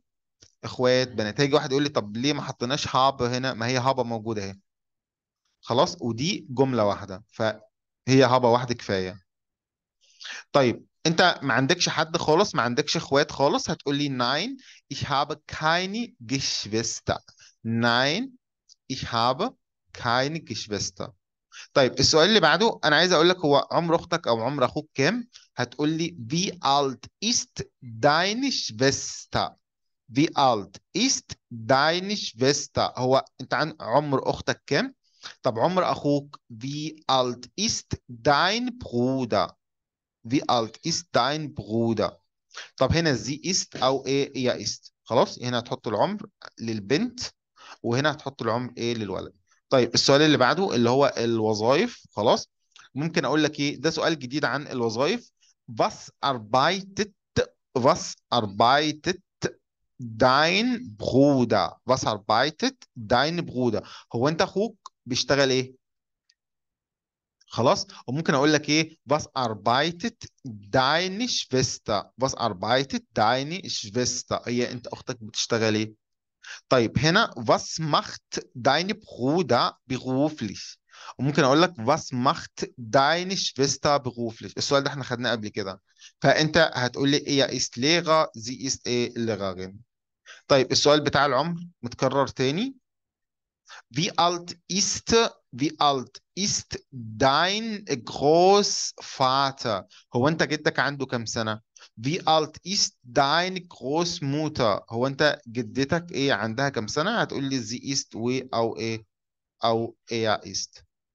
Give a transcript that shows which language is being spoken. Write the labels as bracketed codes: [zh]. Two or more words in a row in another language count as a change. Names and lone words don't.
[ar] اخوات بنات. هيجي واحد يقول لي طب ليه ما حطيناش هاب هنا؟ ما هي هابا موجوده اهي. خلاص. ودي جمله واحده، فهي هابا واحده كفايه. طيب انت ما عندكش حد خالص، ما عندكش اخوات خالص، هتقول لي [de] nein ich habe keine Geschwister. Nein, ich habe keine Geschwister. [ar] طيب السؤال اللي بعده انا عايز اقول لك هو عمر اختك او عمر اخوك كام؟ هتقول لي [de] wie alt ist deine Schwester. Wie alt ist deine Schwester؟ [ar] هو انت عن عمر اختك كام؟ طب عمر اخوك [de] wie alt ist dein Bruder؟ Wie alt ist dein Bruder؟ [ar] طب هنا زي است او ايه هي است. خلاص هنا هتحط العمر للبنت وهنا هتحط العمر ايه للولد. طيب السؤال اللي بعده اللي هو الوظائف. خلاص ممكن اقول لك ايه ده سؤال جديد عن الوظائف. [de] Was arbeitet was arbeitet dein Bruder؟ Was arbeitet dein Bruder؟ [ar] هو انت اخوك بيشتغل ايه؟ خلاص وممكن اقول لك ايه [de] was arbeitet deine Schwester؟ was arbeitet deine Schwester؟ [ar] هي انت اختك بتشتغل ايه؟ طيب هنا [de] was macht deine Bruder beruflich؟ [ar] وممكن اقول لك [de] was macht deine Schwester beruflich؟ [ar] السؤال ده احنا خدناه قبل كده. فانت هتقول لي ايه [de] ist Lehrer sie ist ايه Lehrerin. [ar] طيب السؤال بتاع العمر متكرر تاني. [de] Wie alt ist dein Großvater؟ [ar] هو انت جدك عنده كام سنة؟ [de] Wie alt ist deine Großmutter؟ [ar] هو انت جدتك ايه عندها كام سنة؟ هتقول لي [de] sie ist [ar] و او ايه او [de] er ist.